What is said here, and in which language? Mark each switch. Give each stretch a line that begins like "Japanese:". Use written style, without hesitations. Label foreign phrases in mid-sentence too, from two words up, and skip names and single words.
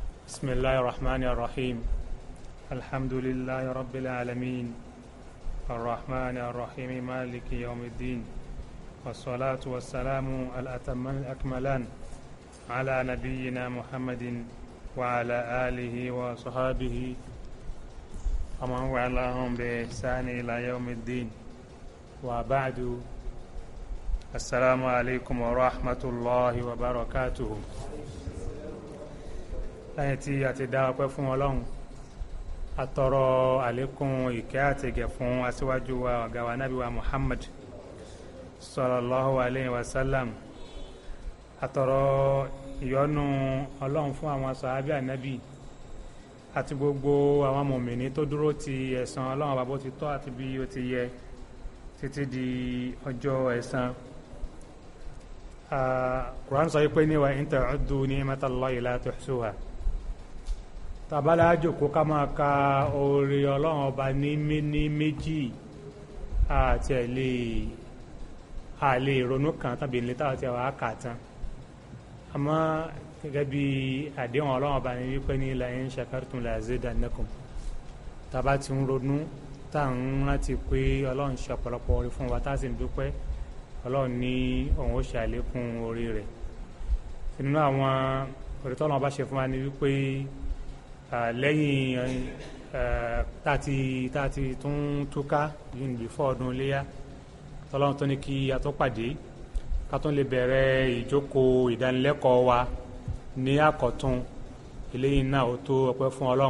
Arabic: بسم الله الرحمن الرحيم الحمد لله رب العالمين الرحمن الرحيم مالك يوم الدين والصلاة والسلام الأتمان الأكملان على نبينا محمد وعلى آله وصحابه ومن والاهم بإحسان إلى يوم الدين وبعد السلام عليكم ورحمة الله وبركاته.
Yoruba: lẹ́yìn tí a ti dá ọpẹ́ fún Ọlọ́run atọrọ àlékún ìkẹ́ àti ìgẹ̀ fún aṣíwájú wa ọ̀gá wa nábì wa Muhammad
Arabic: صلى الله عليه وسلم,
Yoruba: atọrọ ìyọ́nú Ọlọ́run fún àwọn sàhábì ànábì àti gbogbo àwọn mùmínì tó dúró ti ẹ̀san Ọlọ́run bá bó ti tọ́ àti bí ó ti yẹ títí di ọjọ́ ẹ̀san. Quran sọ pé ní
Arabic: وإن تعدوا نعمة الله لا تحصوها.
Yoruba: Tàbálá jòkó ká máa ka oore Ọlọ́run ọba ní méjì àti àlè ìrònú kan tàbí ilé táwọn tí a wà á kà tán. Àmọ́ gẹ́gẹ́ bí àdéhùn Ọlọ́run ọba ní wípé ní
Arabic: لئن شكرتم لأزيدنكم.
Yoruba: Tàbá ti ń ronú tá à ń rántí pé Ọlọ́run ṣe ọ̀pọ̀lọpọ̀ oore fún wa tá a sì ń dúpẹ́, Ọlọ́run ní òun ó ṣe àlékún oore rẹ̀. Nínú àwọn oore tí Ọlọ́run bá ṣe fún wa ní wípé lẹ́yìn tàti tún túká yìí before ọdún iléyá tọ́lọ́run tó ní kí a tó pàdé ká tó lè bẹ̀rẹ̀ ìjókòó ìdánilẹ́kọ̀ọ́ wa ní àkọ́tún eléyìí náà ó tó ọpẹ́ fún Ọlọ́run.